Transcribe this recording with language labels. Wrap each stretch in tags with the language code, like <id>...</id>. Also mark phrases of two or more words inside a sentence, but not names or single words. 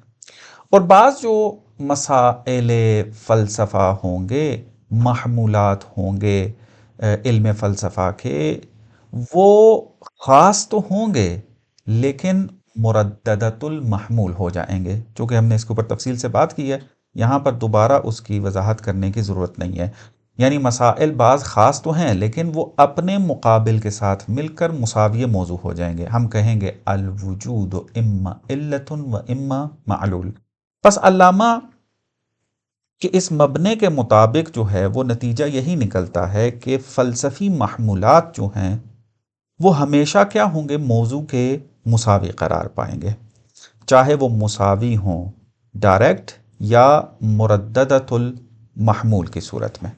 <ur>اور بعض جو مسائل فلسفہ ہوں گے، محمولات ہوں گے علم فلسفہ کے، وہ خاص تو ہوں گے لیکن</ur> <ar>مرددۃ المحمول</ar> <ur>ہو جائیں گے۔ چونکہ ہم نے اس کے اوپر تفصیل سے بات کی ہے، یہاں پر دوبارہ اس کی وضاحت کرنے کی ضرورت نہیں ہے۔ یعنی مسائل بعض خاص تو ہیں لیکن وہ اپنے مقابل کے ساتھ مل کر مساوی موضوع ہو جائیں گے۔ ہم کہیں گے</ur> <ar>الوجود اما علت و اما معلول۔</ar> <ur>پس علامہ کہ اس مبنے کے مطابق جو ہے وہ نتیجہ یہی نکلتا ہے کہ فلسفی محمولات جو ہیں وہ ہمیشہ کیا ہوں گے؟ موضوع کے مساوی قرار پائیں گے، چاہے وہ مساوی ہوں ڈائریکٹ یا</ur> <ar>مرددۃ المحمول</ar> <ur>کی صورت میں۔</ur>